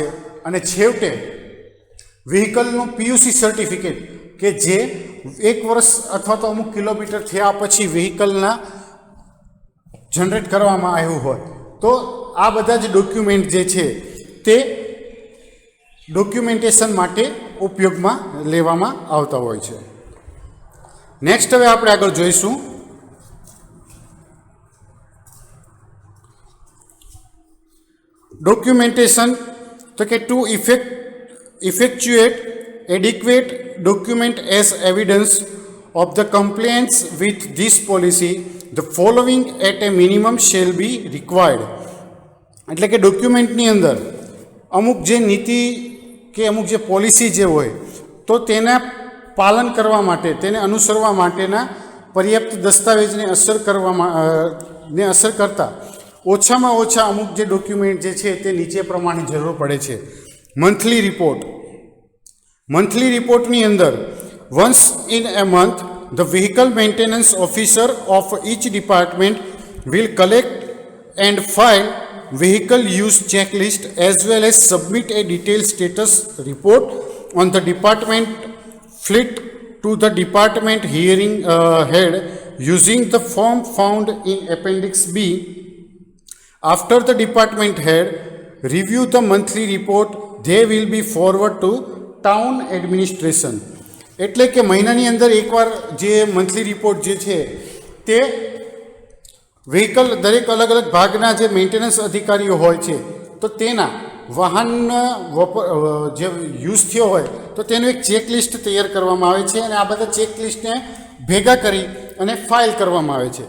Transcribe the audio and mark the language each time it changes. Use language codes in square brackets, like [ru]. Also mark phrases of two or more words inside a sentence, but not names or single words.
[gu] અને છેવટે વ્હીકલનું [en] PUC certificate [gu] કે જે 1 વર્ષ અથવા તો અમુક કિલોમીટર થયા પછી વ્હીકલના જનરેટ કરવામાં આવ્યું હોય તો આ બધા જ ડોક્યુમેન્ટ જે છે તે ડોક્યુમેન્ટેશન માટે ઉપયોગમાં લેવામાં આવતા હોય છે. નેક્સ્ટ હવે આપણે આગળ જોઈશું ડોક્યુમેન્ટેશન. તો કે [en] ટુ effectuate adequate document as evidence of the compliance with this policy, the following at a minimum shall be required. [gu] એટલે કે ડોક્યુમેન્ટની અંદર અમુક જે નીતિ કે અમુક જે પોલિસી જે હોય તો તેના પાલન કરવા માટે, તેને અનુસરવા માટેના પર્યાપ્ત દસ્તાવેજને અસર કરતા ઓછામાં ઓછા અમુક જે ડોક્યુમેન્ટ જે છે તે નીચે પ્રમાણે જરૂર પડે છે. મંથલી રિપોર્ટની અંદર [en] once in a month the vehicle maintenance officer of each department will collect and file vehicle use checklist as well as submit a detailed status report on the department fleet to the department hearing head using the form found in Appendix B. After the department head review the monthly report, they will be forward to town administration. [gu] એટલે કે મહિનાની અંદર એકવાર જે [en] monthly report [gu] જે છે તે વ્હીકલ દરેક અલગ અલગ ભાગના જે મેન્ટેનન્સ અધિકારીઓ હોય છે તો તેના વાહન જે યુઝ થયો હોય તો તેનું એક ચેકલિસ્ટ તૈયાર કરવામાં આવે છે અને આ બધા ચેકલિસ્ટને ભેગા કરી અને ફાઇલ કરવામાં આવે છે.